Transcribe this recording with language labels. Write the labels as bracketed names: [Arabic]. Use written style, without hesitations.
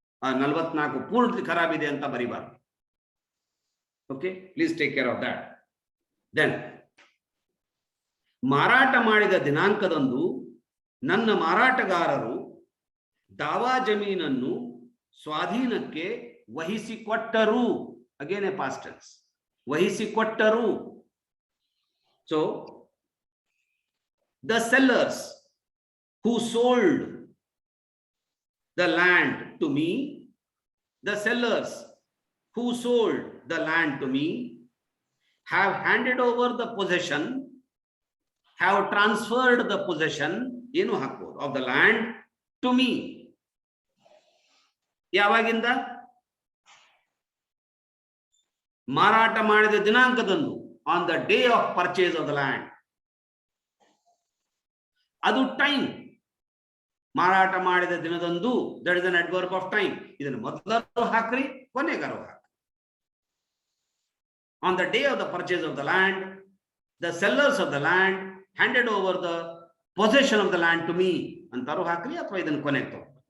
[Kannada] 44 ಪೂರ್ತಿ ಖರಾಬ್ ಇದೆ ಅಂತ ಬರಿಬಾರ್ದು. Okay, [English] Please take care of that. [Kannada] Then ಮಾರಾಟ ಮಾಡಿದ ದಿನಾಂಕದಂದು ನನ್ನ ಮಾರಾಟಗಾರರು ದಾವಾ ಜಮೀನನ್ನು ಸ್ವಾಧೀನಕ್ಕೆ ವಹಿಸಿಕೊಟ್ಟರು. [English] again a past tense, [Kannada] ವಹಿಸಿಕೊಟ್ಟರು. [English] So the sellers who sold the land to me, the sellers who sold the land to me have handed over the possession, have transferred the possession of the land to me. [Kannada] ಯಾವಾಗಿಂದ? ಮಾರಾಟ ಮಾಡಿದ ದಿನಾಂಕದಂದು, [English] on the day of purchase of the land. [Kannada] ಅದು time. ಮಾರಾಟ ಮಾಡಿದ ದಿನದಂದು, [English] That is an adverb of time. [Kannada] ಇದನ್ನು ಮೊದಲು ಹಾಕ್ರಿ, ಕೊನೆಗಾರು ಹಾಕ್ರಿ. [English] on the day of the purchase of the land, the sellers of the land handed over the possession of the land to me [Kannada] ಅಂತಾರು ಹಾಕ್ರಿ, ಅಥವಾ ಇದನ್ನು ಕೊನೆಗೆ ತಗೋ.